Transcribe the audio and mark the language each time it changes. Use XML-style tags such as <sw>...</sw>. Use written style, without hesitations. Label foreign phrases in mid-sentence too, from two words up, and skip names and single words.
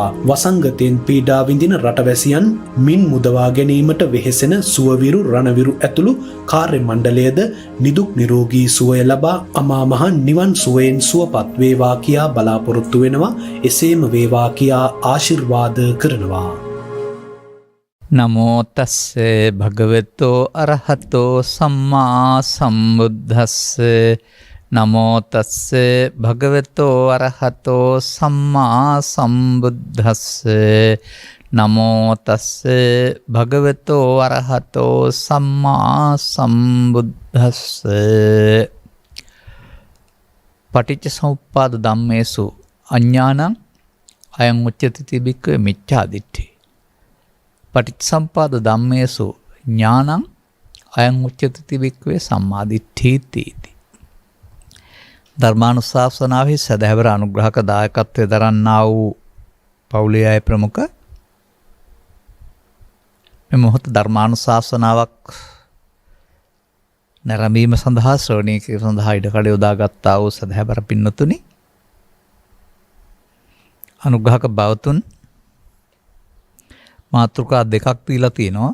<si>වසංගතයෙන් පීඩා විඳින රටවැසියන් මින් මුදවා ගැනීමට වෙහෙසෙන සුවවිරු රණවිරු ඇතුළු කාර්ය මණ්ඩලයද නිදුක් නිරෝගී සුවය ලබා අමා මහ නිවන් සුවයෙන් සුවපත් වේවා කියා බලාපොරොත්තු වෙනවා. එසේම වේවා කියා ආශිර්වාද කරනවා.</si> <pi>නමෝ තස්සේ භගවතෝ අරහතෝ සම්මා සම්බුද්දස්සේ. නමෝ තස්සේ භගවතෝ අරහතෝ සම්මා සම්බුද්දස්සේ. නමෝ තස්සේ භගවතෝ අරහතෝ සම්මා සම්බුද්දස්සේ. පටිච්ච සමුප්පාද ධම්මේසු අඥානං අයං උච්චති බික්ඛවේ මිච්ඡා දිට්ඨි. පටිච්ච සමුප්පාද ධම්මේසු ඥානං අයං උච්චති බික්ඛවේ සම්මා දිට්ඨීති.</pi> <si>ධර්මානුශාසනාවේ සදහැවර අනුග්‍රහක දායකත්වයේ දරන්නා වූ පවුලේ අය ප්‍රමුඛ මේ මොහොත ධර්මානුශාසනාවක් නැරඹීම සඳහා ශ්‍රවණය කිරීම සඳහා ඉඩකඩ යොදාගත්තා වූ සදහැවර පින්නතුනි, අනුග්‍රහක බවතුන් මාතෘකා දෙකක් දීලා තියෙනවා.</si>